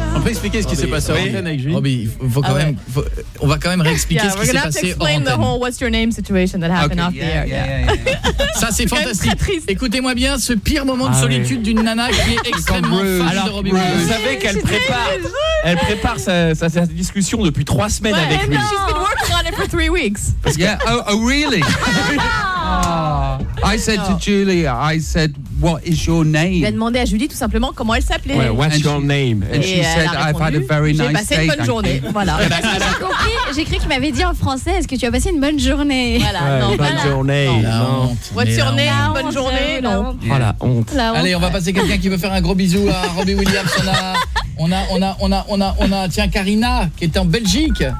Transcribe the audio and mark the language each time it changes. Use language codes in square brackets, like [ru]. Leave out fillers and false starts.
[fr] On peut expliquer ce qui s'est passé en antenne avec Julie. Robbie, on va quand même réexpliquer ce qui s'est passé en antenne. [en] Yeah, we're gonna have to explain the whole what's your name situation that happened off the air. [fr] Ça, c'est fantastique. Écoutez-moi bien ce pire moment de solitude d'une nana qui est extrêmement fan de Robbie. Vous savez qu'elle prépare. Elle prépare sa discussion depuis 3 semaines [en] but, [fr] avec lui. [en] No. She's been working on it for 3 weeks. Really? I said to Julia, I said, what is your name? [fr] Il a demandé à Julie tout simplement comment elle s'appelait. [en] Well, what's your name? And she said, I've had a very nice day. [fr] J'ai passé une bonne journée. Voilà. J'ai cru qu'il m'avait dit en français, est-ce que tu as passé une bonne journée? Voilà. Non. Bonne journée. [en] What's your name? [fr] Bonne journée. Non. Voilà. Honte. Allez, on va passer quelqu'un qui veut faire un gros bisou à Robbie Williams. On a tiens Karina qui est en Belgique.